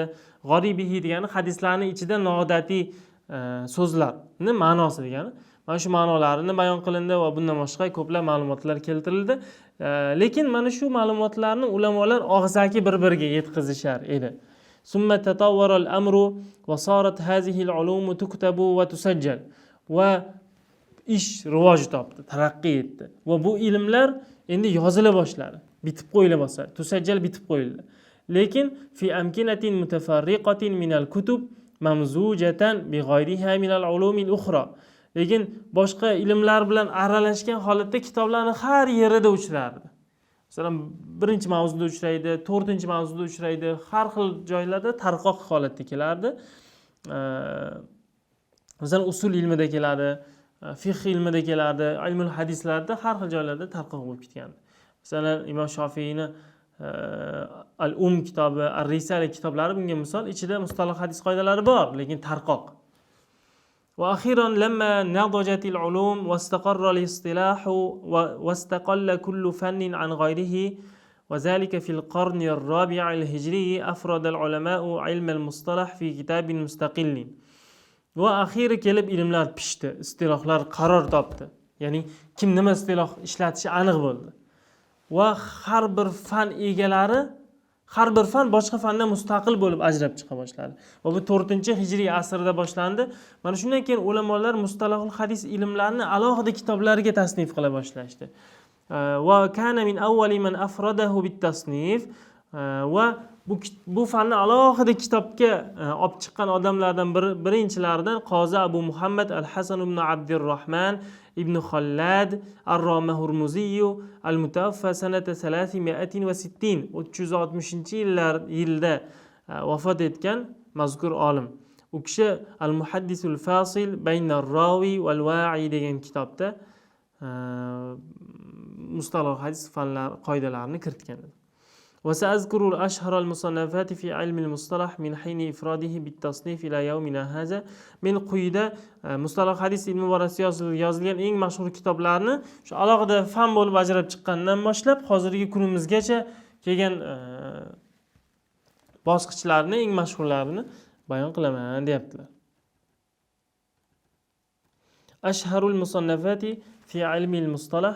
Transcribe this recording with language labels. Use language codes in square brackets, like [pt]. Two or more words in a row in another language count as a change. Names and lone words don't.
[uz] G'oribihi degani hadislarning ichida noodatiy so'zlarning ma'nosi degani. Mana shu ma'nolarini bayon qilindi va bundan boshqa ko'plab ma'lumotlar keltirildi. Lekin mana shu ma'lumotlarni ulamolar og'zaki bir-biriga yetkazishar edi. [ar] ثم تطور الأمر وصارت هذه العلوم تكتب وتسجل. [uz] Va ish rivoj topdi, taraqqiy etdi. Va bu ilmlar endi yozila boshladi, bitib qo'yila boshladi. Tusajjal bitib qo'yildi. [ar] Lekin في أماكن متفرقة من الكتب ممزوجة بغيرها من العلوم الأخرى. [uz] Lekin boshqa ilmlar bilan aralashgan holatda kitoblarning har yerida uchrardi. Masalan, birinchi mavzuda uchraydi, 4-mavzuda uchraydi, har xil joylarda tarqoq holatda kelardi. Masalan, usul ilmida keladi, fiqh ilmida keladi, ilmul hadislarda har xil joylarda tarqoq bo'lib ketgan. Masalan, Imom Shofiyni kitobi, Ar-Risala kitoblari bunga misol, ichida mustalah hadis qoidalari bor, lekin tarqoq. [ar] وأخيرا لما نضجت العلوم واستقر الاصطلاح واستقل كل فن عن غيره وذلك في القرن الرابع الهجري أفرد العلماء علم المصطلح في كتاب مستقل. [uz] وأخيرا kelib ilmlar pishdi, istilohlar qaror topdi. Ya'ni kim nima istiloh ishlatishi aniq bo'ldi. Va har bir fan egalari har bir fan boshqa fandan mustaqil bo'lib ajrab chiqa boshladi. Va bu 4-hijriy asrda boshlandi. Mana shundan keyin ulamolar mustalohul hadis ilmlarini alohida kitoblarga tasnif qila boshlashdi. [ar] وكان من أول من أفرده بالتصنيف. [uz] Va bu fanni alohida kitobga olib chiqqan odamlardan birinchilaridan Qozi Abu Muhammad al-Hasan ibn Abdurrahman ibn Khallad ar-Romahurmuzi [ar] المتوفى سنة [uz] 360 360-yilda vafot etgan mazkur olim. U kishi Al-Muhaddisul Fasil bayna ar-rawi wal wa'i degan kitobda mustalah hadis fanlar qoidalarini kiritgan edi. [ar] وسأذكر أشهر المصنفات في علم المصطلح من حين إفراده بالتصنيف إلى يومنا هذا. [uz] Men quyida mustalah hadis ilmi borasida yozilgan eng mashhur kitoblarni shu alohida fan bo'lib ajrab chiqqandan boshlab hozirgi kunimizgacha kelgan bosqichlarni eng mashhurlarini bayon qilaman deyaptilar. [ar] أشهر المصنفات في علم المصطلح.